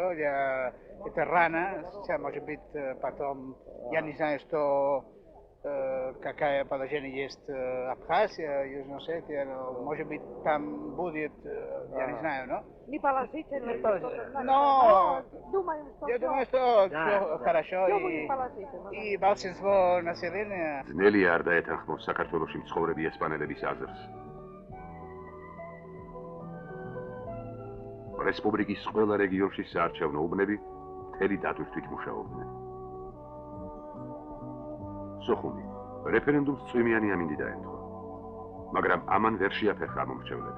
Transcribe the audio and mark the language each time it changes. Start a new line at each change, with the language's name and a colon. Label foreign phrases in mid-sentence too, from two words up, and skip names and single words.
Russian: Это рано, может быть, потом, я не знаю, что какое положение есть Абхазия, Южная Осетия, но, может быть, там будет, я не знаю, но... не положительно. Но Думаю, что я думаю, что все хорошо, всё будет положительно. и большинство населения...
Georgian: ძნელია არ დაეთანხმოს საქართველოში მცხოვრები ესპანელების აზრს. რესპუბლიკის ყველა რეგიონში საარჩევნო უბნები მთელი დატვირთვით მუშაობდნენ. სოხუმი რეფერენდუმს წვიმიანი ამინდი დაემთხვა, მაგრამ ამან ვერ შეაფერხა მომრჩევლები.